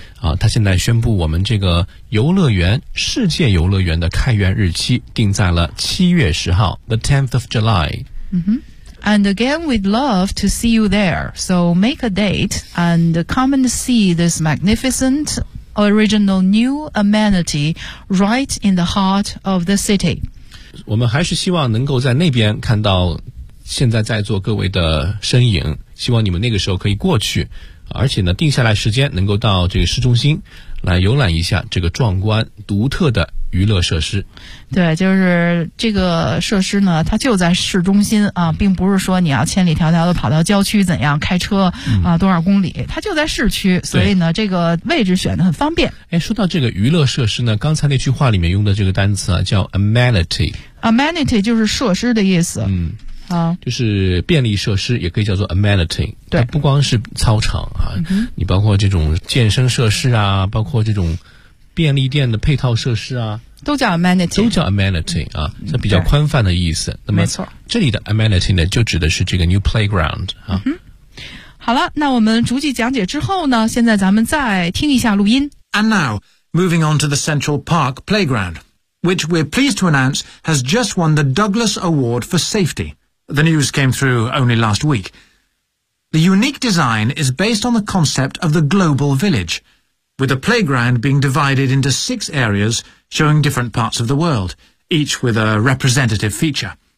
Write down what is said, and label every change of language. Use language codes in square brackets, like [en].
[zh] 啊，他现在宣布我们这个游乐园，世界游乐园的开园日期定在了7月10号 ， [en] the 10th of July。 Mm-hmm. And again, we'd love to see you there. So make a date and come and see this magnificent, original, new amenity right in the heart of the city. [zh] 我们还是希望能够在那边看到现在在座各位的身影，希望你们那个时候可以过去。而且呢，定下来时间能够到这个市中心来游览一下这个壮观独特的娱乐设施。对，就是这个设施呢，它就在市中心啊，并不是说你要千里迢迢的跑到郊区怎样开车啊多少公里，它就在市区，所以呢，这个位置选得很方便。哎，说到这个娱乐设施呢，刚才那句话里面用的这个单词啊，叫 amenity。 amenity 就是设施的意思。嗯。啊，就是便利设施也可以叫做 amenity。对，不光是操场啊，嗯，你包括这种健身设施啊，包括这种便利店的配套设施啊，都叫 amenity，都叫 amenity 啊，这比较宽泛的意思。那么没错，这里的 amenity 呢，就指的是这个 [en] new playground [zh] 啊。嗯，好了，那我们逐句讲解之后呢，现在咱们再听一下录音。 [en] And now moving on to the Central Park Playground, which we're pleased to announce has just won the Douglas Award for Safety. The news came through only last week. The unique design is based on the concept of the global village, with the playground being divided into 6 areas showing different parts of the world, each with a representative feature.